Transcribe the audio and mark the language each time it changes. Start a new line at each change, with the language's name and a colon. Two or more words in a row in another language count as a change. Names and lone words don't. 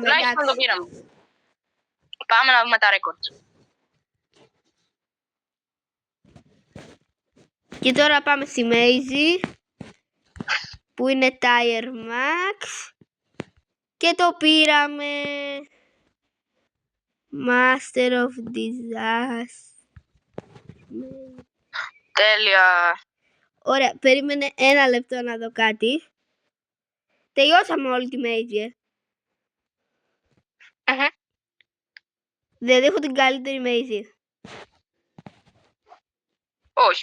Greek: τουλάχιστον το πήραμε. Πάμε να δούμε τα records. Και τώρα πάμε στη Maisie, που είναι Tire Max. Και το πήραμε. Master of Disaster. Τέλεια. Ωραία, περίμενε ένα λεπτό να δω κάτι. Τελειώσαμε όλη τη Maisie. Δεν έχω την καλύτερη Maisie. Όχι.